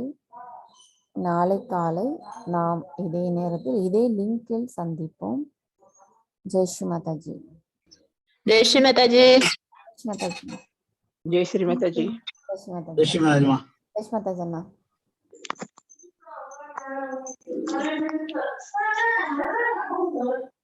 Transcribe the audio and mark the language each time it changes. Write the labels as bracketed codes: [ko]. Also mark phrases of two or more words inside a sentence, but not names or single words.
[ta] நாளை காலை நாம் இதே நேரத்தில் இதே லிங்கில் சந்திப்போம். [hi] जय श्री माताजी. जय श्री माता जी। மாதாஜி. जय श्री माता जी। जय श्री माताजी. जय श्री महात्मा। जय श्री माताजी அண்ணா.